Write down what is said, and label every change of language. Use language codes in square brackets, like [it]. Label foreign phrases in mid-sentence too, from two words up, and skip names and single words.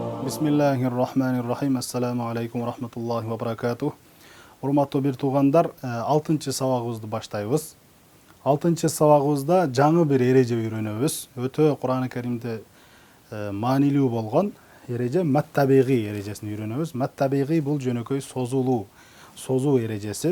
[ar] بسم الله الرحمن الرحيم. السلام عليكم ورحمة الله وبركاته. [ky] Урматтуу бир туугандар, 6-чы сабагыбызды баштайбыз. 6-чы сабагыбызда жаңы бир эреже үйрөнөбүз. Өтө Кур'ан-ы Каримде маанилүү болгон эреже мат-табигый эрежесин үйрөнөбүз. Мат-табигый бул жөнөкөй созуу эрежеси.